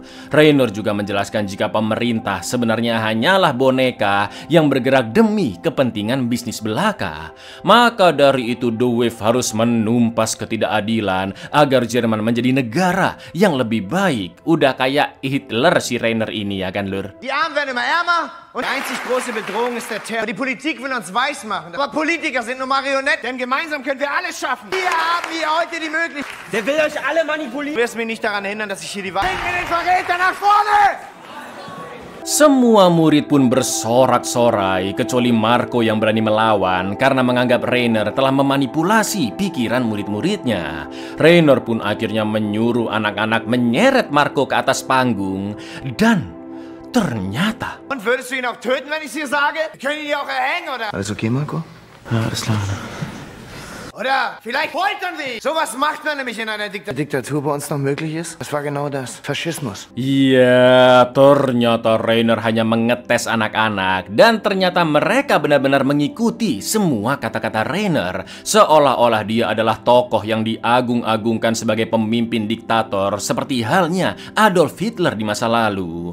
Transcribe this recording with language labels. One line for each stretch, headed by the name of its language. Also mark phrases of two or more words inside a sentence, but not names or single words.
Indonesian: Rainer juga menjelaskan jika pemerintah sebenarnya hanyalah boneka yang bergerak demi kepentingan bisnis belaka. Maka dari itu The Wave harus menumpas ketidakadilan agar Jerman menjadi negara yang lebih baik. Udah kayak Hitler si Rainer ini ya kan, Lur?
German: Die Armen werden immer ärmer und die einzig große Bedrohung ist der Terror. Die Politik will uns weismachen, aber Politiker sind nur Marionetten, denn gemeinsam können wir alles schaffen. Wir haben hier heute die Möglichkeit. Der will euch alle manipulieren. Du wirst mich nicht daran hindern, dass ich hier die Wahl... Bring mir den Verräter nach vorne!
Indonesian: Semua murid pun bersorak-sorai kecuali Marco yang berani melawan karena menganggap Rainer telah memanipulasi pikiran murid-muridnya. Rainer pun akhirnya menyuruh anak-anak menyeret Marco ke atas panggung dan ternyata...
German: Und würdest du ihn auch töten, wenn ich es dir sage? Wir können ihn ja auch erhängen, oder? Alles okay, Marco? Ja, alles klar. Oder vielleicht foltern wir ihn. Sowas macht man nämlich in einer Diktatur. Diktatur bei uns noch möglich ist? Das war genau das. Faschismus.
Indonesian: Iya, ternyata Rainer hanya mengetes anak-anak dan ternyata mereka benar-benar mengikuti semua kata-kata Rainer, seolah-olah dia adalah tokoh yang diagung-agungkan sebagai pemimpin diktator seperti halnya Adolf Hitler di masa lalu.